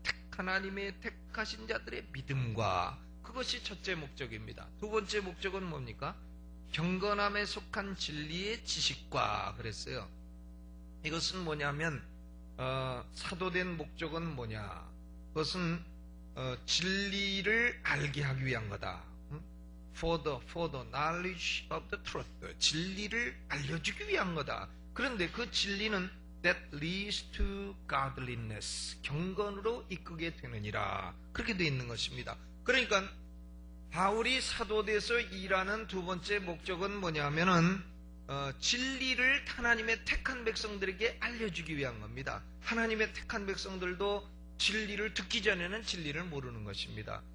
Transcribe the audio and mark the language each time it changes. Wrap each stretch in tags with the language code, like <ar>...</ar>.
<ko>하나님의 택하신 자들의 믿음과 그것이 첫째 목적입니다. 두 번째 목적은 뭡니까? 경건함에 속한 진리의 지식과 그랬어요. 이것은 뭐냐면 사도된 목적은 뭐냐? 그것은 진리를 알게 하기 위한 거다.</ko> <en>For the knowledge of the truth.</en> <ko>진리를 알려주기 위한 거다. 그런데 그 진리는</ko> <en>that leads to godliness.</en> <ko>경건으로 이끄게 되느니라. 그렇게 되어 있는 것입니다. 그러니까 바울이 사도돼서 일하는 두 번째 목적은 뭐냐면은 진리를 하나님의 택한 백성들에게 알려주기 위한 겁니다. 하나님의 택한 백성들도 진리를 듣기 전에는 진리를 모르는 것입니다.</ko>